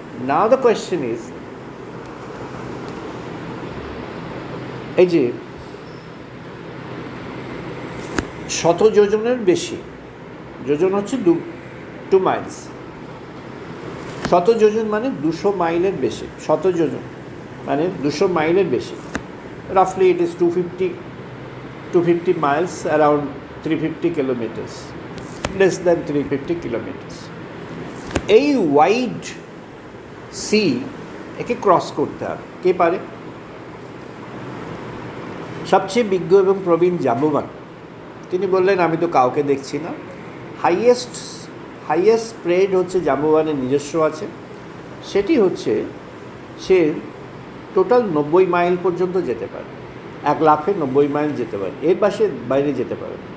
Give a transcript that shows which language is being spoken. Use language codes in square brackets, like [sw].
[en] now the question is, [bn] এই যে 100 যোজনের বেশি, যোজন হচ্ছে 2 মাইলস, 100 যোজন মানে 200 মাইলের বেশি, 100 যোজন মানে 200 মাইলের বেশি। [en] রাফলি it is 250 miles, around 350 kilometers, less than 350 kilometers। [bn] এই ওয়াইড সি একে ক্রস করতে হবে, কে পারে? সবচেয়ে বিজ্ঞ এবং প্রবীণ জাম্বুবান। তিনি বললেন, আমি তো কাউকে দেখছি না। হাইয়েস্ট স্প্রেড হচ্ছে জাম্বুবানের নিজস্ব আছে, সেটি হচ্ছে সে টোটাল 90 মাইল পর্যন্ত যেতে পারে, 1 লাফে 90 মাইল যেতে পারে, এর বাইরে যেতে পারে।